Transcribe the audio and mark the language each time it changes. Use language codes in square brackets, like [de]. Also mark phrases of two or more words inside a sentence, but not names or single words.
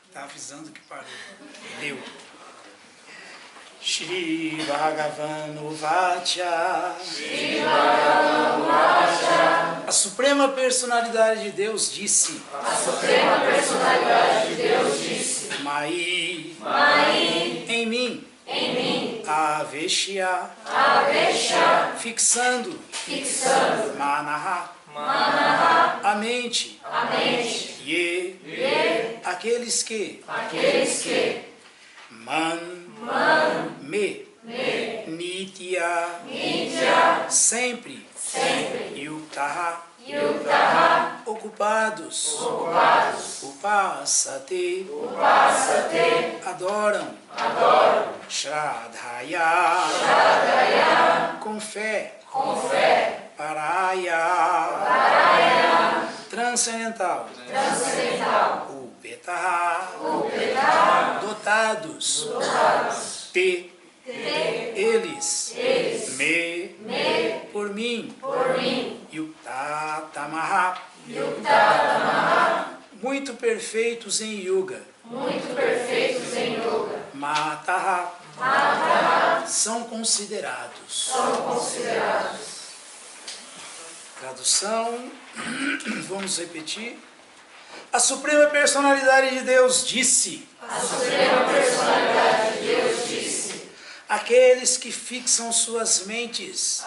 [pt] avisando que parou. Deu. [sa] श्री भगवानुवाच. श्री भगवानुवाच. [pt] A Suprema Personalidade de Deus disse. A Suprema Personalidade de Deus disse. Mai. Mai. Em mim. Em mim. Aveshya. Aveshya. Fixando. Fixando. Manaha. Manaha. A mente. A mente. Ye. Ye. Aqueles que. Aqueles que. Man. Man. Me. Me. Nitya. Nitya. Sempre. Sempre. Yuktaha. Yuktaha. Ocupados. Ocupados. Upasate. Upasate. Adoram. Adoram. Shraddhaya. Shraddhaya. Com fé. Com fé. Paraya. Paraya. Transcendental. Transcendental. Upetaha. Upetaha. Dotados. Dotados. Te. Eles. Eles. Me. Por mim. Por mim. Yuktatamaha. Yuktatamaha. Muito perfeitos em Yuga. Muito perfeitos em yoga. Mataha. Mataha. São considerados. São considerados. Tradução. Vamos repetir. A Suprema Personalidade de Deus disse. A Suprema Personalidade de Deus disse. Aqueles que fixam suas mentes.